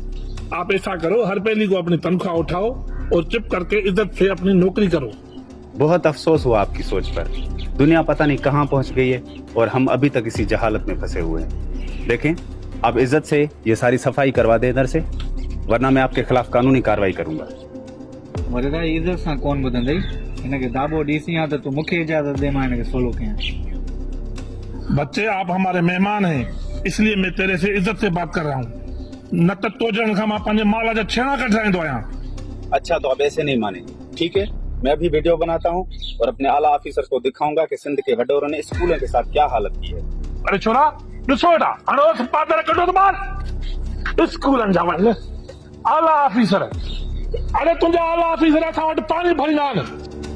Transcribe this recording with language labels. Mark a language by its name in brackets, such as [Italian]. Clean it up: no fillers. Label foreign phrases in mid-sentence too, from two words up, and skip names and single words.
[Urdu] آپ ایسا کرو، ہر پہلی کو اپنی تنخواہ اٹھاؤ اور چپ کر کے عزت سے اپنی نوکری کرو. بہت افسوس ہوا آپ کی سوچ پر۔ دنیا پتا نہیں کہاں پہنچ گئی ہے اور ہم ابھی تک اسی جہالت میں پھنسے ہوئے ہیں. دیکھیں، آپ عزت سے یہ ساری صفائی کروا دیں ادھر سے، ورنہ میں آپ کے خلاف قانونی کارروائی کروں گا. [Sindhi] वडेरा इज्जत सां कोन ॿुधंदई, हिनखे दाबो ॾीसी आ त तूं मूंखे इजाज़त दे, मां हिनखे सोलो कयां। [Urdu] بچے آپ ہمارے مہمان ہیں، اس لیے میں تیرے سے عزت سے بات کر رہا ہوں. [Sindhi] न त तो जन खां मां पंहिंजे माल जा छेड़ा कढाईंदो आहियां। [Urdu] اچھا، تو آپ ایسے نہیں مانے، ٹھیک ہے۔ میں ابھی ویڈیو بناتا ہوں اور اپنے اعلیٰ آفیسر کو دکھاؤں گا کہ سندھ کے وڈوروں نے اسکولوں کے ساتھ کیا حالت کی ہے. [Sindhi] अरे छोरा ॾिसो हेॾा, हाणे पादर कढो त ॿार स्कूलनि जा वञ। आला ऑफिसर, अरे तुंहिंजा आला ऑफिसर असां वटि पाणी भरींदा आहिनि।